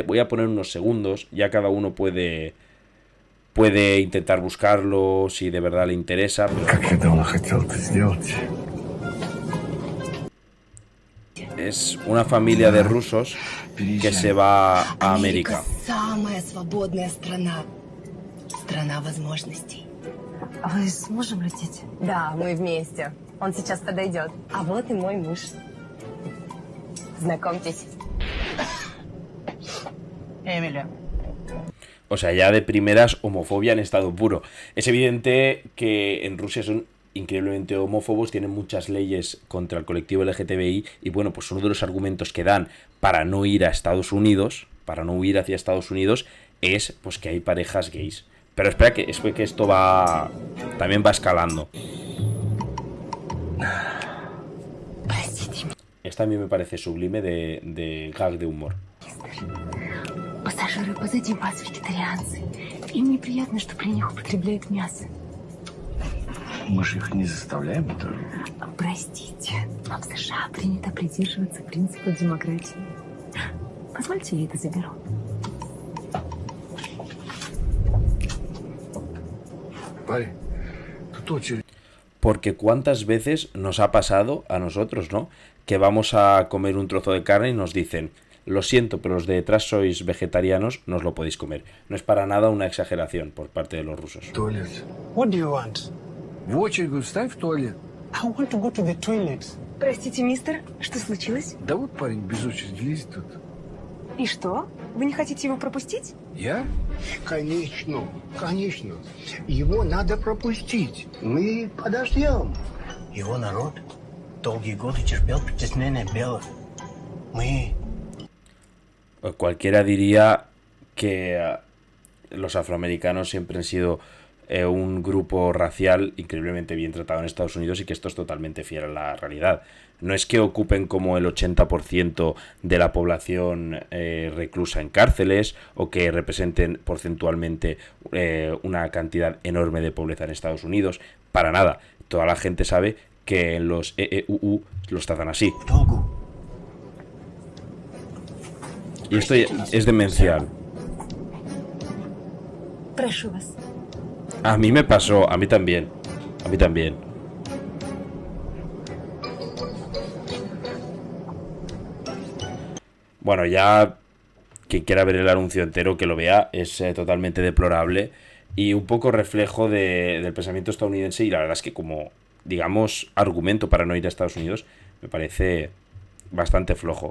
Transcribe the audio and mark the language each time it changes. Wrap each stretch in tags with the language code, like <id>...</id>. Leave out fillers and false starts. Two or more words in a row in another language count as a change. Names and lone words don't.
<es>Voy a poner unos segundos, ya cada uno puede intentar buscarlo si de verdad le interesa. Es una familia de rusos que se va a América.</es> <ru>Самая свободная страна. Страна возможностей. Вы с мужем летите? Да, мы вместе. Он сейчас подойдет. А вот и мой муж. Знакомьтесь. Эмили.</ru> <es>O sea, ya de primeras, homofobia en estado puro. Es evidente que en Rusia son increíblemente homófobos, tienen muchas leyes contra el colectivo LGTBI y bueno, pues uno de los argumentos que dan para no ir a Estados Unidos, para no huir hacia Estados Unidos, es pues que hay parejas gays. Pero espera que esto también va escalando. Esta a mí me parece sublime de gag de humor.</es> <ru>Пассажиры позади вас вегетарианцы. Им неприятно, что при них употребляют мясо. Мы же их не заставляем это. Простите, но в США принято придерживаться принципа демократии. Позвольте, я это заберу. Парень, тут очередь.</ru> <es>Porque cuántas veces nos ha pasado a nosotros, ¿no? Que vamos a comer un trozo de carne y nos dicen, lo siento, pero los de detrás sois vegetarianos, no os lo podéis comer. No es para nada una exageración por parte de los rusos.</es> <ru>Туалет.</ru> <en>What do you want?</en> <ru>В очередь говорю, ставь в туалет.</ru> <en>I want to go to the toilet.</en> <ru>Простите, мистер, что случилось? Да вот парень без очереди лезет тут. И что? Вы не хотите его пропустить? Я? Конечно, конечно. Его надо пропустить. Мы подождем. Его народ долгие годы терпел притеснение белых. Мы...</ru> <es>Cualquiera diría que los afroamericanos siempre han sido un grupo racial increíblemente bien tratado en Estados Unidos y que esto es totalmente fiel a la realidad. No es que ocupen como el 80% de la población reclusa en cárceles o que representen porcentualmente una cantidad enorme de pobreza en Estados Unidos. Para nada. Toda la gente sabe que en los EEUU los tratan así. Y esto es demencial.</es> <ru>Прошу вас.</ru> <es>A mí me pasó, a mí también. A mí también. Bueno, ya quien quiera ver el anuncio entero que lo vea, es totalmente deplorable y un poco reflejo del pensamiento estadounidense y la verdad es que como, digamos, argumento para no ir a Estados Unidos me parece bastante flojo.</es>